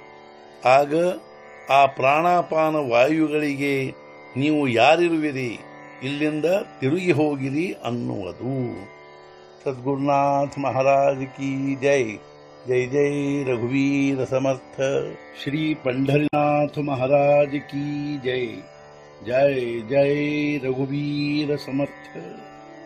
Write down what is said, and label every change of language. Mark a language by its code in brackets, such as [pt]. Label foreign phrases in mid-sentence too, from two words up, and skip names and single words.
[kn] ಆಗ ಆ ಪ್ರಾಣಾಪಾನ ವಾಯುಗಳಿಗೆ ನೀವು ಯಾರಿರುವಿರಿ, ಇಲ್ಲಿಂದ ತಿರುಗಿ ಹೋಗಿರಿ ಅನ್ನುವುದು. [hi] सद्गुरुनाथ महाराज की जय. [mr] जय जय रघुवीर समर्थ. [hi] ಶ್ರೀ पंढरीनाथ महाराज की जय. [mr] जय जय रघुवीर समर्थ.